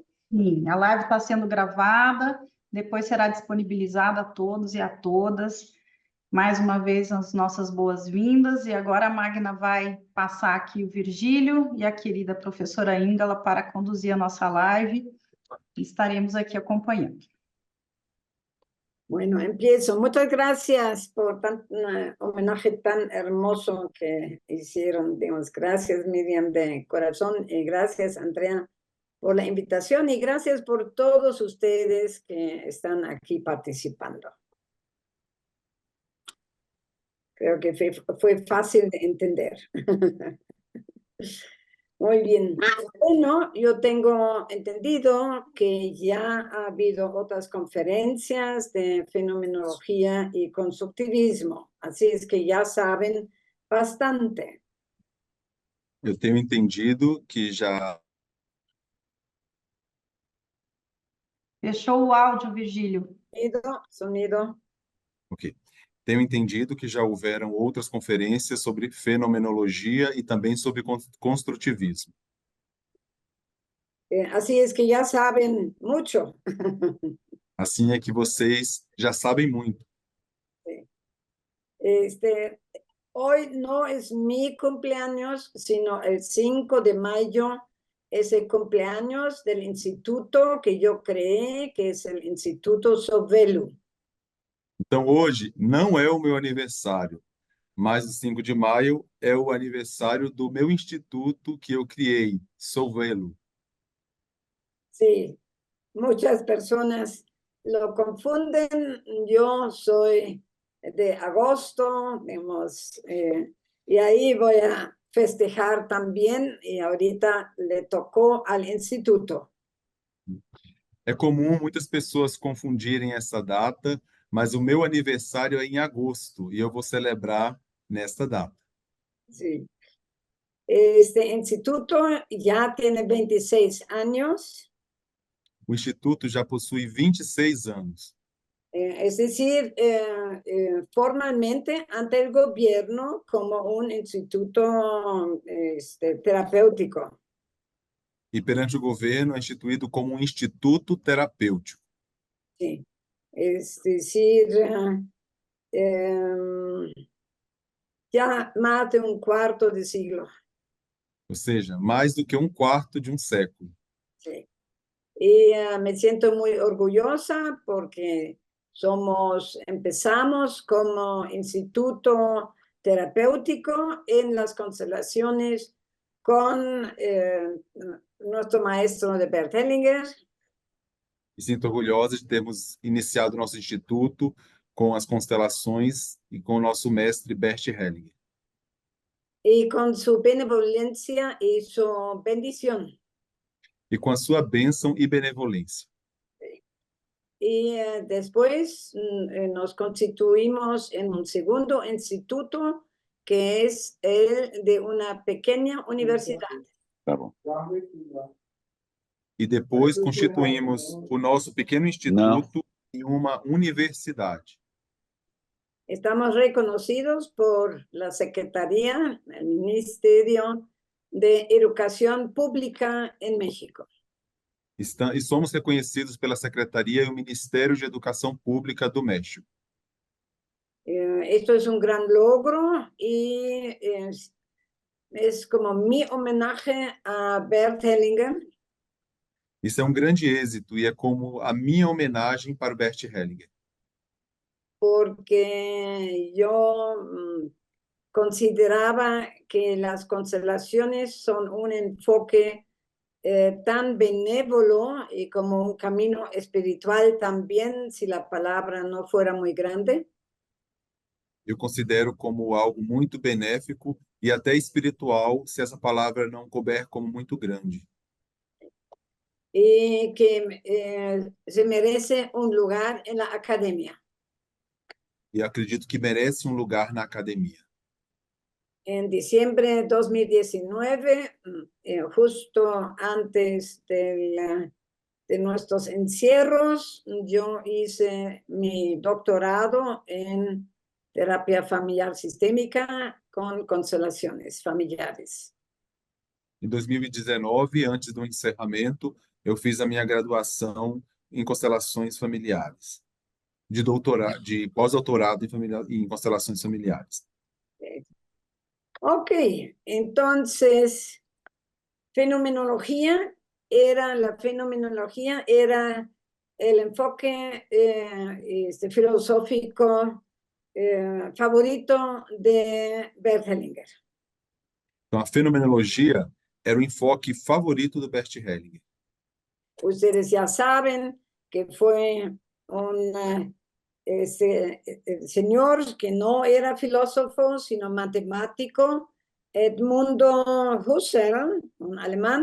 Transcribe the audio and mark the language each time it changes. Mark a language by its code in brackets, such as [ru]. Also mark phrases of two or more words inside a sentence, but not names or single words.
[pt] Sim, a live está sendo gravada, depois será disponibilizada a todos e a todas. Mais uma vez, as nossas boas-vindas. E agora a Magna vai passar aqui o Virgílio e a querida professora Ingela para conduzir a nossa live. Estaremos aqui acompanhando. [es] Bueno, empiezo. Muchas gracias por un homenaje tan hermoso que hicieron. Digamos, gracias, Miriam, de corazón, y gracias, Andrea, por la invitación, y gracias por todos ustedes que están aquí participando. Creo que fue fácil de entender. Muy bien. Bueno, yo tengo entendido que ya ha habido otras conferencias de fenomenología y constructivismo, así es que ya saben bastante. [pt] Eu tenho entendido que já Fechou o áudio, Virgílio. [es] Sonido. [pt] Ok. Tenho entendido que já houveram outras conferências sobre fenomenologia e também sobre construtivismo. [es] Así es que ya saben mucho. [pt] Assim é que vocês já sabem muito. [es] Hoy no es mi cumpleaños, sino el 5 de mayo es el cumpleaños del instituto que yo creé, que es el Instituto Sovelu. [pt] Então, hoje não é o meu aniversário, mas o 5 de maio é o aniversário do meu instituto que eu criei, Sovelo. [es] Sí, muchas personas lo confunden. Yo soy de agosto, digamos, y ahí voy a festejar también, y ahorita le tocó al instituto. [pt] É comum muitas pessoas confundirem essa data, mas o meu aniversário é em agosto e eu vou celebrar nesta data. [es] Sí. Este instituto ya tiene 26 años, [pt] O instituto já possui 26 anos. [es] es decir, formalmente ante el gobierno como un instituto terapéutico. [pt] E perante o governo é instituído como um instituto terapêutico. [es] Sí. Es decir, ya más de un cuarto de siglo. [pt] Ou seja, mais do que um quarto de um século. [es] Sí. Y me siento muy orgullosa porque empezamos como instituto terapéutico en las constelaciones con nuestro maestro de Bert Hellinger. [pt] E sinto orgulhosa de termos iniciado nosso instituto com as constelações e com o nosso mestre Bert Hellinger. [es] Y con su benevolencia y su bendición. [pt] E com a sua bênção e benevolência. [es] Y después nos constituimos en un segundo instituto que es el de una pequeña universidad. [pt] Tá bom. E depois constituímos o nosso pequeno instituto em uma universidade. [es] Estamos reconocidos por la Secretaría, el Ministerio de Educación Pública en México. [pt] E somos reconhecidos pela Secretaria e o Ministério de Educação Pública do México. [es] Esto es un gran logro y es como mi homenaje a Bert Hellinger. [pt] Isso é um grande êxito e é como a minha homenagem para o Bert Hellinger. [es] Porque yo consideraba que las constelaciones son un enfoque tan benévolo y como un camino espiritual también, si la palabra no fuera muy grande. [pt] Eu considero como algo muito benéfico e até espiritual, se essa palavra não couber como muito grande. [es] Y que se merece un lugar en la academia. [pt] E acredito que merece um lugar na academia. [es] En diciembre de 2019, justo antes de nuestros encierros, yo hice mi doctorado en terapia familiar sistémica con constelaciones familiares. [pt] Em 2019, antes do encerramento, eu fiz a minha graduação em constelações familiares, de pós-doutorado em constelações familiares. [es] Ok, entonces, la fenomenología era el enfoque filosófico favorito de Bert Hellinger. [pt] Então, a fenomenologia era o enfoque favorito do Bert Hellinger. [es] Ustedes ya saben que fue un señor que no era filósofo, sino matemático, Edmundo Husserl, un alemán.